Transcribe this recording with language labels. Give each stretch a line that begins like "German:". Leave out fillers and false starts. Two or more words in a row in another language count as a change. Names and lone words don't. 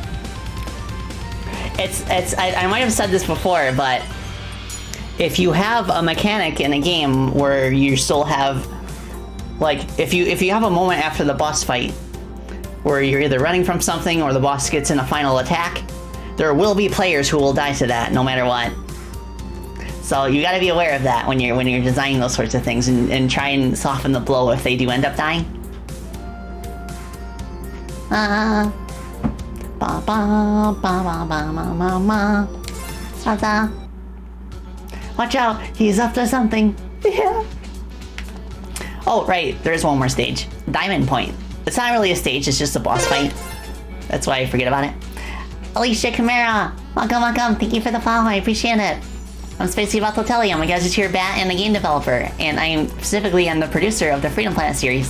English: I might have said this before, but if you have a mechanic in a game where you still have, like, if you have a moment after the boss fight where you're either running from something or the boss gets in a final attack, there will be players who will die to that no matter what. So you got to be aware of that when you're designing those sorts of things, and try and soften the blow if they do end up dying. Ba ba ba ba ba ba ba. Huzzah. Watch out, he's up to something. Yeah. Oh, right, there's one more stage. Diamond Point. It's not really a stage, it's just a boss fight. That's why I forget about it. Alicia Camara, welcome. Thank you for the follow, I appreciate it. I'm Spacey Batelli, I'm a Gadgeteer Bat and a game developer, and I'm the producer of the Freedom Planet series.